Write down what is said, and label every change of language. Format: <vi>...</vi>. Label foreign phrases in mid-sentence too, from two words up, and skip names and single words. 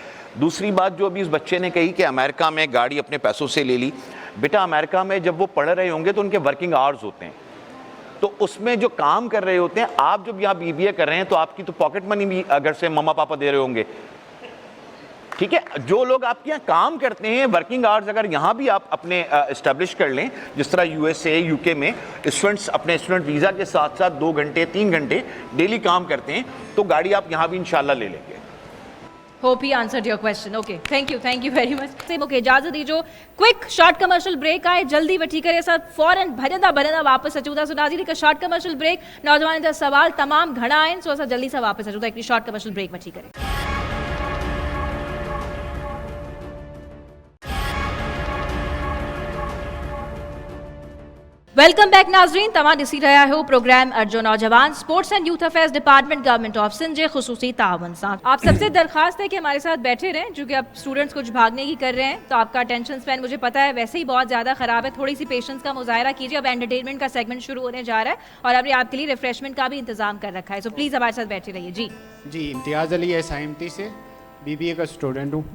<ur>دوسری بات جو ابھی اس بچے نے کہی کہ امریکہ میں گاڑی اپنے پیسوں سے لے لی، بیٹا امریکہ میں جب وہ پڑھ رہے ہوں گے تو ان کے</ur> <en>working hours</en> <ur>ہوتے ہیں، تو اس میں جو کام کر رہے ہوتے ہیں، آپ جب یہاں BBA کر رہے ہیں تو آپ کی تو</ur> <en>pocket money</en> <ur>بھی گھر سے مما پاپا دے رہے ہوں گے، ٹھیک ہے? جو لوگ آپ کے یہاں کام کرتے ہیں,</ur> <en>working hours</en> <ur>اگر یہاں بھی آپ اپنے اسٹیبلش کر لیں، جس طرح USA UK میں اسٹوڈنٹس اپنے</ur> <en>student visa</en> <ur>کے ساتھ ساتھ 2 گھنٹے 3 گھنٹے ڈیلی کام کرتے ہیں، تو گاڑی آپ یہاں بھی انشاءاللہ لے لیں گے.</ur> <en>Hope he answered your question. Okay, thank you very much. Same okay,</en> <sd>इजाजत दीजो</sd> <en>quick short commercial break</en> <sd>आए जल्दी वठी करे सर फौरन भजंदा वापस अचूं था। सो नाज़रीन हिकु</sd> <en>short commercial break,</en> <sd>नौजवान जा सवाल तमाम घणा आहिनि, सो असां जल्दी सां वापस अचूं था हिकिड़ी</sd> <en>short commercial break</en> <sd>वठी करे।</sd> <en>welcome back</en> <sd>नाज़रीन, तव्हां ॾिसी रहिया आहियो प्रोग्राम अर्जो नौजवान स्पोर्ट्स एंड यूथ अफेयर्स डिपार्टमेंट गवर्नमेंट ऑफ सिंध जे खुसूसी तावन सां।</sd> <ur>آپ سب سے درخواست ہے کہ ہمارے ساتھ بیٹھے رہیں، کیونکہ اب اسٹوڈنٹس کچھ بھاگنے کی کر رہے ہیں، تو آپ کا</ur> <en>attention span</en> <ur>مجھے پتا ہے ویسے ہی بہت زیادہ خراب ہے، تھوڑی سی پیشنس کا مظاہرہ کیجیے. اب انٹرٹینمنٹ کا سیگمنٹ شروع ہونے جا رہا ہے اور ہم نے آپ کے لیے ریفریشمنٹ کا بھی انتظام کر رکھا ہے، سو پلیز ہمارے ساتھ بیٹھے رہیے. जी امتیاز علی SIMT سے BBA کا اسٹوڈنٹ ہوں</ur>